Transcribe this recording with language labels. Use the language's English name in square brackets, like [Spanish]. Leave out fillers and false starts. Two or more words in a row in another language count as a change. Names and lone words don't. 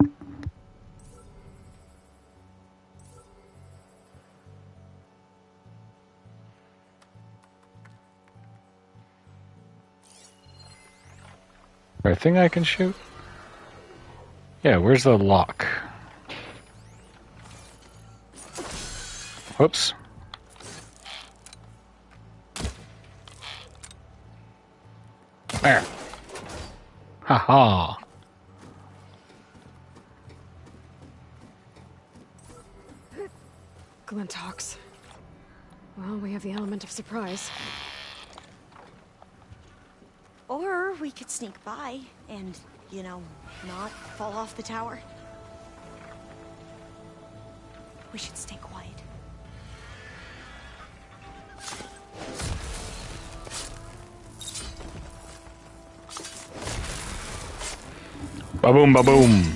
[English] There a thing I can shoot? Yeah, where's the lock? Whoops. There. Ha-ha. Glintox. Well, we have the element of surprise. Or we could sneak by and, you know, not fall off the tower. We should stay quiet. Ba-boom, ba-boom.